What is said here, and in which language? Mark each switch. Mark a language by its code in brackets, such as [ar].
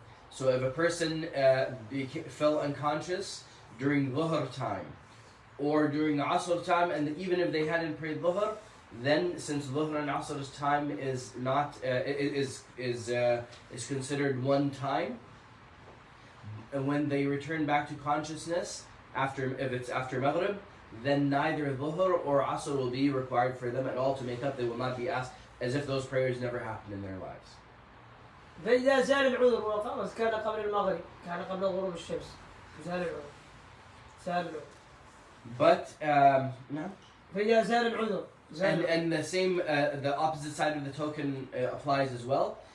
[en] So if a person fell unconscious during Dhuhr time or during Asr time, and even if they hadn't prayed Dhuhr, then since Dhuhr and Asr's time is not is considered one time, and when they return back to consciousness if it's after Maghrib, then neither dhuhr or asr will be required for them at all to make up. They will not be asked as if those prayers never happened in their lives. [ar] فإذا زال العذر كان قبل المغرب كان قبل غروب الشمس زال العذر زال العذر. [en] But no. [ar] فإذا زال العذر [en] And the same, the opposite side of the token applies as well.